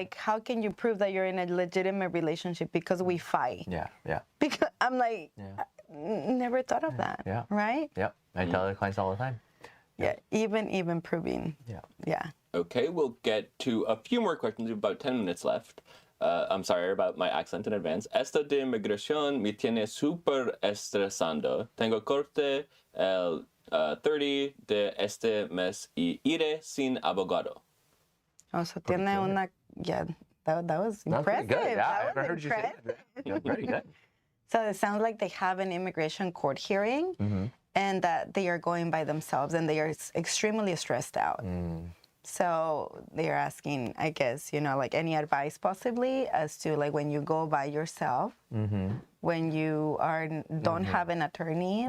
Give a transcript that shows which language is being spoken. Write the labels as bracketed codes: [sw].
[en] How can you prove that you're in a legitimate relationship because we fight? Yeah. Yeah. Because I'm like, never thought of that. Yeah. Right? Yep. I tell the clients all the time. Yeah. Even proving. Yeah. Yeah. Okay, we'll get to a few more questions. We have about 10 minutes left. I'm sorry about my accent in advance. [es] Esto de migración me tiene súper estresando. Tengo corte el 30 de este mes y iré sin abogado. [en] Oh, so [es] tiene una, [en] that was impressive. Good. Yeah, I That haven't was heard you say impressive. that. You're pretty good. So it sounds like they have an immigration court hearing and that they are going by themselves and they are extremely stressed out. So they're asking, I guess, like any advice possibly as to like when you go by yourself, when you don't have an attorney,